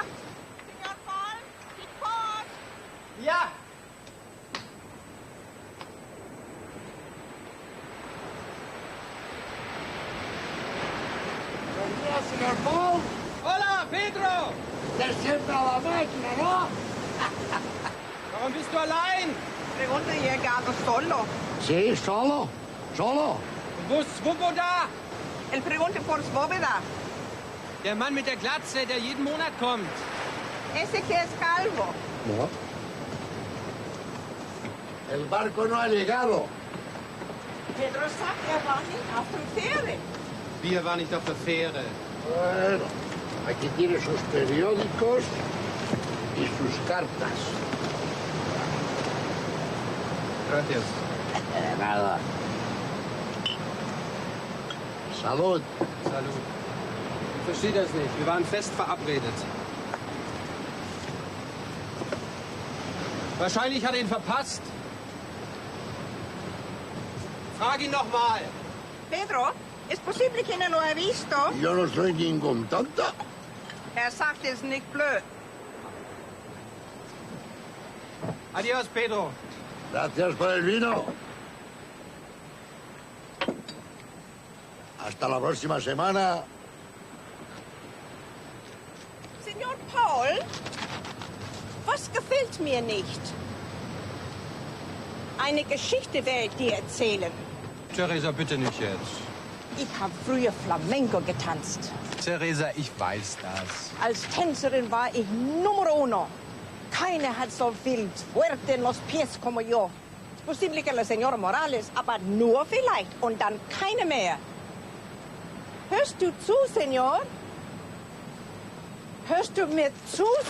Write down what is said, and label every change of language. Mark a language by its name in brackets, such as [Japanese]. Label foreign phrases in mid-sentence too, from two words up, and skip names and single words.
[Spanish] Señor Paul, Paul. ¡Ya! Buenos días, señor Paul. Hola, Pedro! Der siempre a la máquina, ¿no? [German] Warum bist du allein? [Spanish] Pregunta llegado solo. Sí, solo. Solo. [German] Wo ist Svoboda? [Spanish] El pregunta por Svoboda. [German] Der Mann mit der Glatze, der jeden Monat kommt. [Spanish] Ese que es calvo. No. El barco no ha llegado. [German] Pedro sagt, war nicht auf dem Fähre. Wir waren nicht auf der Fähre. [Spanish] Bueno, aquí tiene sus periódicos y sus cartas. Gracias. Nada. Salud. [German] Salut. Ich verstehe das nicht. Wir waren fest verabredet. Wahrscheinlich hat er ihn verpasst. Frag ihn noch mal. [Spanish] Pedro, ¿es posible que no lo ha visto? Yo no soy ningún tonto. [German] Sagt, es nicht blöd. [Spanish] Adiós, Pedro. Gracias por el vino. Hasta la próxima semana. [German] Señor Paul, was gefällt mir nicht? Eine Geschichte werde ich dir erzählen. Theresa, bitte nicht jetzt. Ich habe früher Flamenco getanzt. Theresa, ich weiß das. Als Tänzerin war ich [Spanish] Numero uno. [German] Keiner hat so viel [Spanish] Fuerte en los pies como yo. Es posible que la señora Morales, [German] aber nur vielleicht und dann keine mehr. Hörst du zu, Senor? Hörst du mir zu,